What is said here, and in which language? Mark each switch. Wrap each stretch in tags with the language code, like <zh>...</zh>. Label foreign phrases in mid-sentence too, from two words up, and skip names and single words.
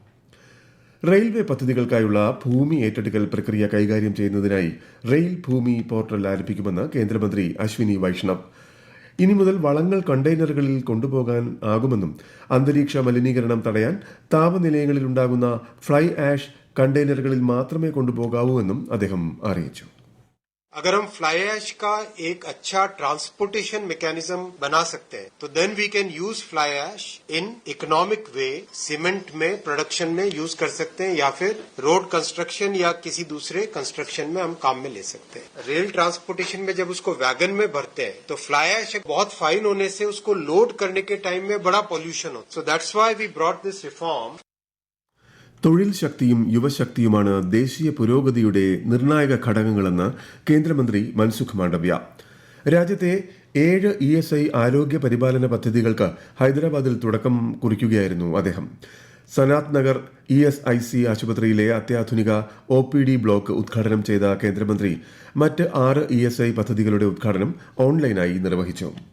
<ml>റെയിൽവേ പദ്ധതികൾക്കായുള്ള ഭൂമി ഏറ്റെടുക്കൽ പ്രക്രിയ കൈകാര്യം ചെയ്യുന്നതിനായി റെയിൽ ഭൂമി പോർട്ടൽ ആരംഭിക്കുമെന്ന് കേന്ദ്രമന്ത്രി അശ്വിനി വൈഷ്ണവ്. ഇനി മുതൽ വളങ്ങൾ കണ്ടെയ്നറുകളിൽ കൊണ്ടുപോകാൻ ആകുമെന്നും അന്തരീക്ഷ മലിനീകരണം തടയാൻ താപനിലയങ്ങളിൽ ഉണ്ടാകുന്ന</ml> <en>fly ash</en> <ml>കണ്ടെയ്നറുകളിൽ മാത്രമേ കൊണ്ടുപോകാവൂ എന്നും അദ്ദേഹം അറിയിച്ചു.</ml> <hi>अगर हम फ्लाई ऐश का एक अच्छा</hi> <en>transportation mechanism</en> <hi>बना सकते हैं तो</hi> <en>then we can use fly ash in economic way.</en> <hi>सीमेंट में प्रोडक्शन में यूज कर सकते हैं या फिर</hi> <en>road construction</en> <hi>या किसी दूसरे कंस्ट्रक्शन में हम काम में ले सकते हैं. रेल ट्रांसपोर्टेशन में जब उसको वैगन में भरते हैं तो</hi> <en>fly ash</en> <hi>बहुत फाइन होने से उसको लोड करने के टाइम में बड़ा पॉल्यूशन होता है.</hi> <en>so that's why we brought this reform.</en> <ml>തൊഴിൽ ശക്തിയും യുവശക്തിയുമാണ് ദേശീയ പുരോഗതിയുടെ നിർണായക ഘടകങ്ങളെന്ന് കേന്ദ്രമന്ത്രി മൻസുഖ് മാണ്ഡവ്യ. രാജ്യത്തെ 7 ESI ആരോഗ്യ പരിപാലന പദ്ധതികൾക്ക് ഹൈദരാബാദിൽ തുടക്കം കുറിക്കുകയായിരുന്നു അദ്ദേഹം. സനാത് നഗർ ESIC ആശുപത്രിയിലെ അത്യാധുനിക OPD ബ്ലോക്ക് ഉദ്ഘാടനം ചെയ്ത കേന്ദ്രമന്ത്രി മറ്റ് 6 ESI പദ്ധതികളുടെ ഉദ്ഘാടനം ഓൺലൈനായി നിർവഹിച്ചു.</ml>